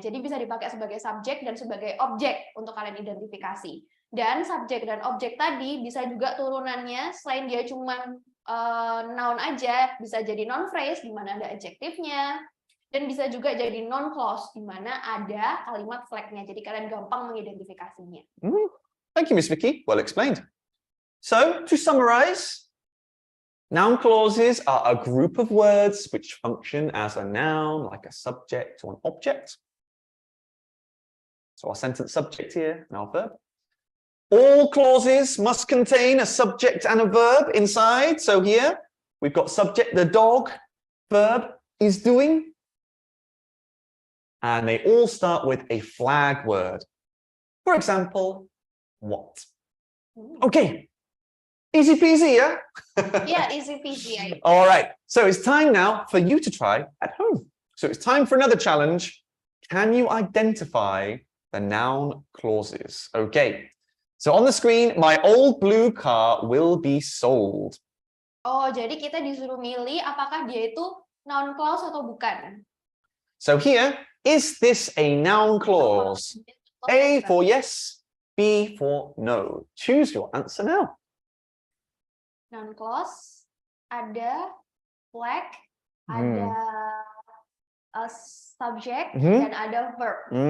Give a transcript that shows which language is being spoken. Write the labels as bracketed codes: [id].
[id] Jadi bisa dipakai sebagai subjek dan sebagai objek untuk kalian identifikasi. Dan subjek dan objek tadi bisa juga turunannya, selain dia cuma noun aja, bisa jadi noun phrase, di mana ada adjektifnya, dan bisa juga jadi noun clause, di mana ada kalimat flagnya. Jadi kalian gampang mengidentifikasinya. [en] Thank you, Miss Vicky. Well explained. So, to summarize, noun clauses are a group of words which function as a noun, like a subject or an object. So our sentence subject here, and our verb. All clauses must contain a subject and a verb inside. So here, we've got subject, the dog, verb, is doing. And they all start with a flag word. For example, what? Okay. Easy peasy, yeah? Yeah, easy peasy. All right, so it's time now for you to try at home. So it's time for another challenge. Can you identify the noun clauses? Okay, so on the screen, my old blue car will be sold. [id] Oh, jadi kita disuruh milih apakah dia itu noun clause atau bukan. [en] So here, is this a noun clause? A for yes, B for no. Choose your answer now. [id] Noun clause, ada flag, ada a subject, dan ada verb.